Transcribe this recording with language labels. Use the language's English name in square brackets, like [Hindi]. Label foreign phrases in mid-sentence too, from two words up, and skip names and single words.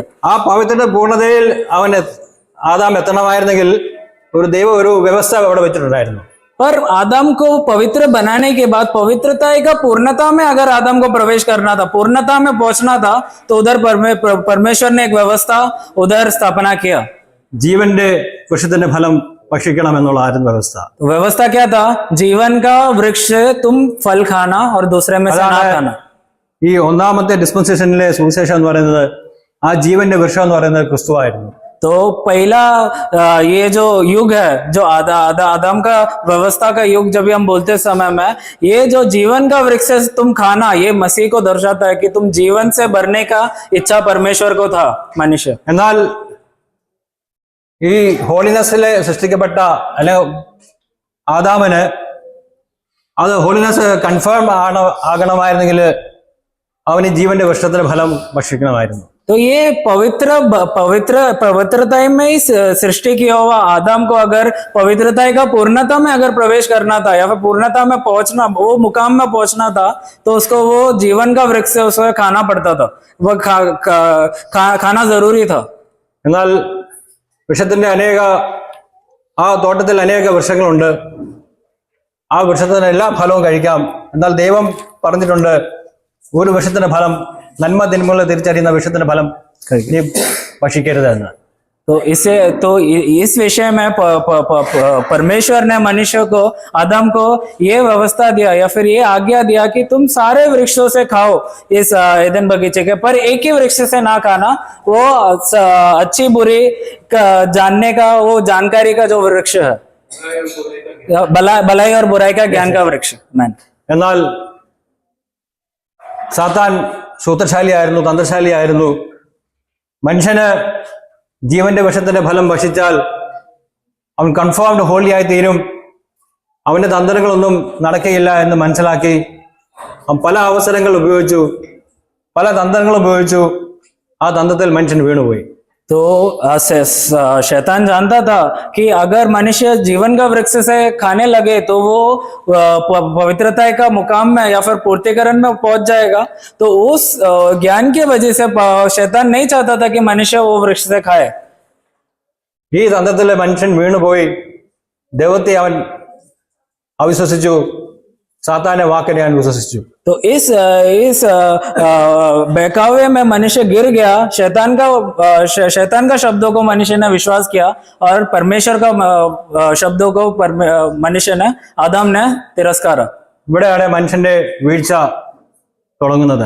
[Malayalam] ആ പവിത്രയുടെ പൂർണ്ണതയിൽ ആദാം എത്തണമായിരുന്നെങ്കിൽ ഒരു വ്യവസ്ഥ അവിടെ വെച്ചിട്ടുണ്ടായിരുന്നു. [Hindi] पर आदम को पवित्र बनाने के बाद पवित्रता का पूर्णता में अगर आदम को प्रवेश करना था, पूर्णता में पहुंचना था, तो उधर परमेश्वर ने एक व्यवस्था उधर स्थापना किया. [Malayalam] ജീവന്റെ വൃക്ഷത്തിന്റെ ഫലം ഭക്ഷിക്കണം എന്നുള്ളതായിരുന്നു വ്യവസ്ഥ. [Hindi] व्यवस्था क्या था? जीवन का वृक्ष से तुम फल खाना और दूसरे में से ना खाना. [Malayalam] ഈ ഒന്നാമത്തെ ഡിസ്പെൻസേഷനിലെ സുവിശേഷം എന്ന് പറയുന്നത്, ആ ജീവന്റെ വൃക്ഷം എന്ന് പറയുന്നത് ക്രിസ്തുവായിരുന്നു. [Hindi] तो पहला ये जो युग है, जो आदम का व्यवस्था का युग, जब भी हम बोलते समय में ये जो जीवन का वृक्ष है तुम खाना, ये मसीह को दर्शाता है कि तुम जीवन से भरने का इच्छा परमेश्वर को था मनुष्य. [Malayalam] എന്നാൽ ഈ ഹോളിനെസ്സിലെ സൃഷ്ടിക്കപ്പെട്ട അല്ലെങ്കിൽ ആദാമിന് അത് [English] holiness confirm [Malayalam] ആകണമായിരുന്നെങ്കിൽ അവന് ജീവന്റെ വൃക്ഷത്തിന്റെ ഫലം ഭക്ഷിക്കണമായിരുന്നു. [Hindi] तो ये पवित्रता में ही सृष्टि किया हुआ आदम को अगर पवित्रता का पूर्णता में अगर प्रवेश करना था या फिर पूर्णता में पहुंचना, वो मुकाम में पहुंचना था, तो उसको वो जीवन का वृक्ष से उसको खाना पड़ता था, वो खाना जरूरी था. [Malayalam] എന്നാൽ വൃക്ഷത്തിന്റെ ആ തോട്ടത്തിൽ അനേക വൃക്ഷങ്ങളുണ്ട്. ആ വൃക്ഷത്തിന് എല്ലാ ഫലവും കഴിക്കാം. എന്നാൽ ദൈവം പറഞ്ഞിട്ടുണ്ട്, ഒരു വൃക്ഷത്തിന്റെ ഫലം, നന്മ തിന്മകളെ തിരിച്ചറിയുന്ന വൃക്ഷത്തിന്റെ ഫലം നീ ഭക്ഷിക്കരുത് എന്ന്. [Hindi] तो इस विषय में परमेश्वर ने मनुष्य को, आदम को ये व्यवस्था दिया या फिर ये आज्ञा दिया कि तुम सारे वृक्षों से खाओ इस एदन बगीचे के, पर एक ही वृक्ष से ना खाना, वो अच्छी बुरी जानने का, वो जानकारी का जो वृक्ष है, भलाई और बुराई का ज्ञान का वृक्ष. [Malayalam] എന്നാൽ സാത്താൻ സൂത്രശാലിയായിരുന്നു, തന്ത്രശാലിയായിരുന്നു. മനുഷ്യന് ജീവന്റെ വൃക്ഷത്തിന്റെ ഫലം ഭക്ഷിച്ചാൽ അവൻ [English] confirmed holy [Malayalam] ആയി തീരും, അവന്റെ തന്ത്രങ്ങളൊന്നും നടക്കുകയില്ല എന്ന് മനസ്സിലാക്കി അവൻ പല അവസരങ്ങൾ ഉപയോഗിച്ചു, പല തന്ത്രങ്ങൾ ഉപയോഗിച്ചു. ആ തന്ത്രത്തിൽ മനുഷ്യൻ വീണുപോയി. [Hindi] तो शैतान जानता था कि अगर मनुष्य जीवन का वृक्ष से खाने लगे तो वो पवित्रता का मुकाम में या फिर पूर्तिकरण में पहुंच जाएगा। तो उस ज्ञान की वजह से शैतान नहीं चाहता था कि मनुष्य वो वृक्ष से खाए। [Malayalam] ഈ തന്ത്രത്തിലെ മനുഷ്യൻ വീണുപോയി ദൈവത്തെ അവൻ അവിശ്വസിച്ചു, സാത്താന്റെ വാക്കിനെ അവൻ വിശ്വസിച്ചു. [Hindi] तो इस बहकावे में मनुष्य गिर गया। शैतान का शब्दों को मनुष्य ने विश्वास किया और परमेश्वर का शब्दों को मनुष्य ने आदम ने तिरस्कारा। [Malayalam] ഇവിടെയാണ് മനുഷ്യന്റെ വീഴ്ച തുടങ്ങുന്നത്.